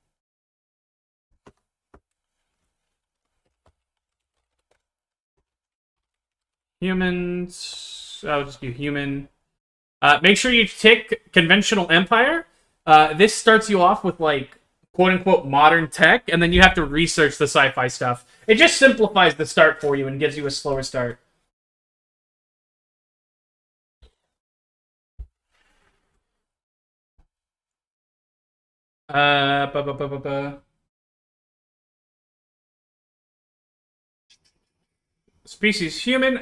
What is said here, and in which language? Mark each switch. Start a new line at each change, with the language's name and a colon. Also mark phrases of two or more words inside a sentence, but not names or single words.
English: Humans. I'll just do human. Make sure you tick conventional empire. This starts you off with, like, quote-unquote modern tech, and then you have to research the sci-fi stuff. It just simplifies the start for you and gives you a slower start. Uh, ba, ba, ba, ba, ba. Species human.